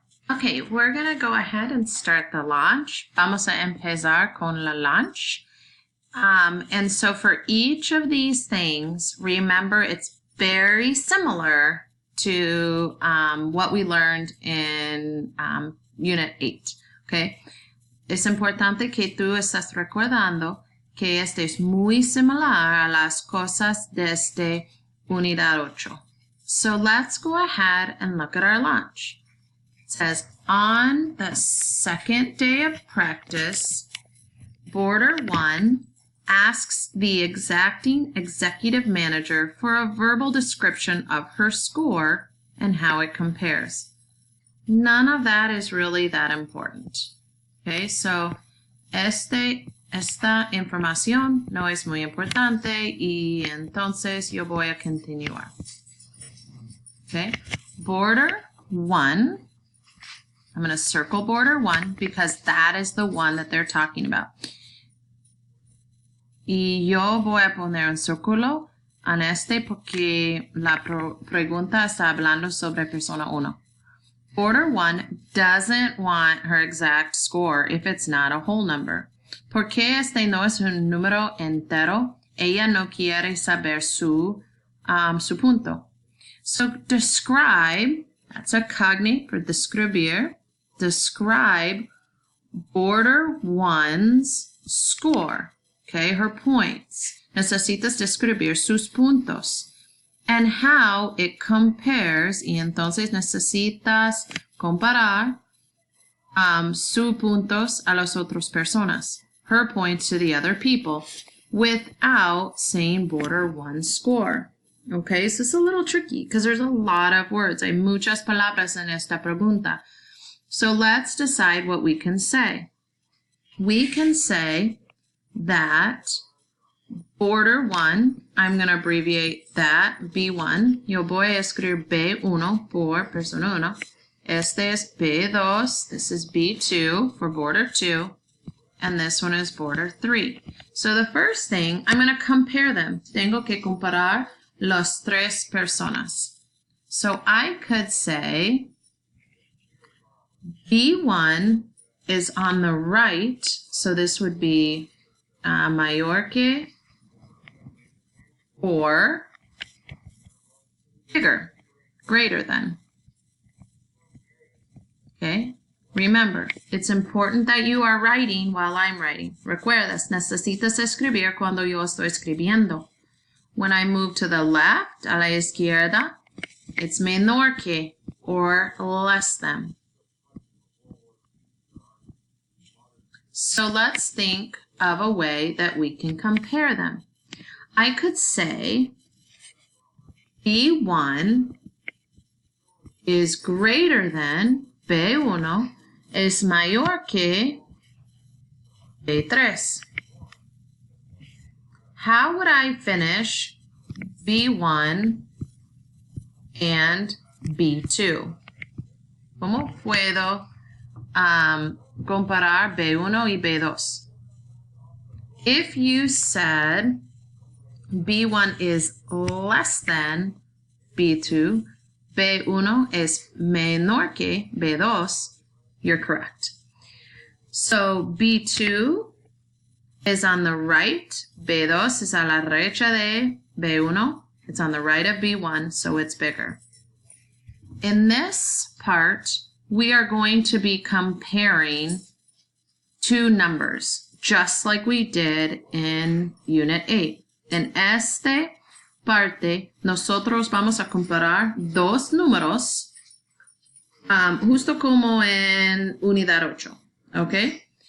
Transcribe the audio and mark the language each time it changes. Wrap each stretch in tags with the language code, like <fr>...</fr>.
<en>Okay, we're going to go ahead and start the launch.</en> <es>Vamos a empezar con la launch.</es> <en>And so for each of these things, remember it's very similar to what we learned in Unit 8, okay?</en> <es>Es importante que tú estés recordando que este es muy similar a las cosas desde Unidad 8.</es> <en>So let's go ahead and look at our launch. It says, on the second day of practice, Boarder 1 asks the exacting executive manager for a verbal description of her score and how it compares. None of that is really that important.</en> <es>Okay, so esta información no es muy importante y entonces yo voy a continuar.</es> <en>Okay, Boarder 1, I'm going to circle Boarder 1 because that is the one that they're talking about.</en> <es>Y yo voy a poner un círculo en este porque la pregunta está hablando sobre persona 1.</es> <en>Boarder 1 doesn't want her exact score if it's not a whole number.</en> <es>Porque este no es un número entero, ella no quiere saber su punto.</es> <en>So describe, that's a cognate for describir, describe Boarder 1's score, okay, her points.</en> <es>Necesitas describir sus puntos</es> <en>and how it compares,</en> <es>y entonces necesitas comparar sus puntos a las otras personas,</es> <en>her points to the other people, without saying Boarder 1's score. Okay, so it's a little tricky because there's a lot of words.</en> <es>Hay muchas palabras en esta pregunta.</es> <en>So let's decide what we can say. We can say that Boarder 1, I'm going to abbreviate that, B1.</en> <es>Yo voy a escribir B1 por persona 1. Este es B2.</es> <en>This is B2 for Boarder 2. And this one is Boarder 3. So the first thing, I'm going to compare them.</en> <es>Tengo que comparar las tres personas.</es> <en>So I could say B1 is on the right. So this would be mayor que or bigger, greater than. Okay? Remember, it's important that you are writing while I'm writing.</en> <es>Recuerdas, necesitas escribir cuando yo estoy escribiendo.</es> <en>When I move to the left,</en> <es>a la izquierda,</es> <en>it's menor que or less than. So let's think of a way that we can compare them. I could say B1 is greater than</en> <es>B1 es mayor que B3.</es> <en>How would I finish B1 and B2?</en> <es>¿Cómo puedo comparar B1 y B2?</es> <en>If you said B1 is less than B2,</en> <es>B1 es menor que B2,</es> <en>you're correct. So B2 is on the right, B2 is</en> <es>a la derecha de B1,</es> <en>it's on the right of B1, so it's bigger. In this part, we are going to be comparing two numbers, just like we did in Unit 8.</en> <es>En esta parte, nosotros vamos a comparar dos números, justo como en Unidad 8, okay?</es>